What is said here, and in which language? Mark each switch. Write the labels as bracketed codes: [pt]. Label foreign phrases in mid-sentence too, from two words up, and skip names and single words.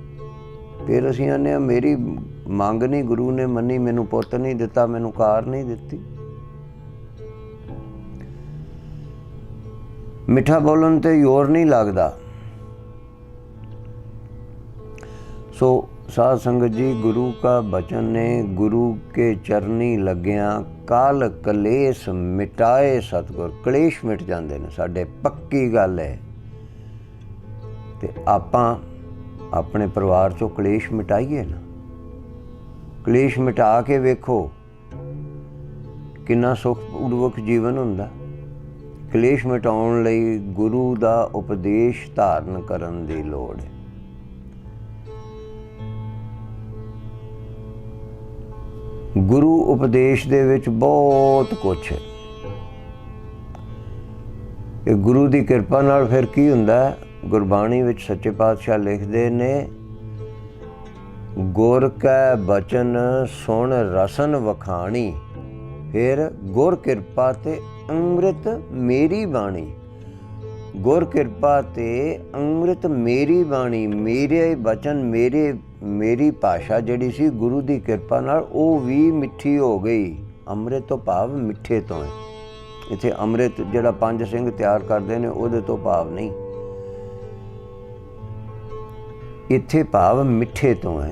[pa] ਫਿਰ ਅਸੀਂ ਆਨੇ ਆ ਮੇਰੀ ਮੰਗ ਨਹੀਂ ਗੁਰੂ ਨੇ ਮੰਨੀ, ਮੈਨੂੰ ਪੁੱਤ ਨਹੀਂ ਦਿੱਤਾ, ਮੈਨੂੰ ਕਾਰ ਨਹੀਂ ਦਿੱਤੀ। ਮਿੱਠਾ ਬੋਲਣ ਤੇ ਜ਼ੋਰ ਨਹੀਂ ਲੱਗਦਾ। ਸੋ ਸਾਧ ਸੰਗਤ ਜੀ, ਗੁਰੂ ਕਾ ਵਚਨ ਨੇ ਗੁਰੂ ਕੇ ਚਰਨੀ ਲੱਗਿਆ ਕਾਲ ਕਲੇਸ਼ ਮਿਟਾਏ ਸਤਗੁਰ। [hi] कलेश मिट जाते हैं [pa] ਸਾਡੇ, ਪੱਕੀ ਗੱਲ ਹੈ। ਤੇ ਆਪਾਂ ਅਪਣੇ ਪਰਿਵਾਰ ਚੋਂ ਕਲੇਸ਼ ਮਿਟਾਈਏ ਨਾ। ਕਲੇਸ਼ ਮਿਟਾ ਕੇ ਵੇਖੋ ਕਿੰਨਾ ਸੁਖਪੂਰਵਕ ਜੀਵਨ ਹੁੰਦਾ। ਕਲੇਸ਼ ਮਿਟਾਉਣ ਲਈ ਗੁਰੂ ਦਾ ਉਪਦੇਸ਼ ਧਾਰਨ ਕਰਨ ਦੀ ਲੋੜ ਹੈ। ਗੁਰੂ ਉਪਦੇਸ਼ ਦੇ ਵਿਚ ਬਹੁਤ ਕੁਝ ਹੈ। ਗੁਰੂ ਕੀ ਕਿਰਪਾ ਨਾਲ ਫਿਰ ਕੀ ਹੁੰਦਾ ਹੈ? ਗੁਰਬਾਣੀ ਵਿਚ ਸੱਚੇ ਪਾਤਸ਼ਾਹ ਲਿਖਦੇ ਨੇ, ਗੁਰ ਕੈ ਬਚਨ ਸੁਣ ਰਸਨ ਵਖਾਣੀ, ਫਿਰ ਗੁਰ ਕਿਰਪਾ ਤੇ ਅੰਮ੍ਰਿਤ ਮੇਰੀ ਬਾਣੀ। ਗੁਰ ਕਿਰਪਾ ਤੇ ਅੰਮ੍ਰਿਤ ਮੇਰੀ ਬਾਣੀ, ਮੇਰੇ ਬਚਨ, ਮੇਰੀ ਭਾਸ਼ਾ ਜਿਹੜੀ ਸੀ ਗੁਰੂ ਕੀ ਕਿਰਪਾ ਨਾਲ [hi] वो भी मिठी हो गई। [pa] ਅੰਮ੍ਰਿਤ ਤੋ ਭਾਵ ਮਿੱਠੇ ਤੋ ਹੈ। ਇੱਥੇ ਅੰਮ੍ਰਿਤ ਜਿਹੜਾ ਪੰਜ ਸਿੰਘ [hi] तैयार करते हैं [pa] ਉਹਦੇ ਤੋ ਭਾਵ ਨਹੀਂ, ਇੱਥੇ ਭਾਵ ਮਿੱਠੇ ਤੋ ਹੈ।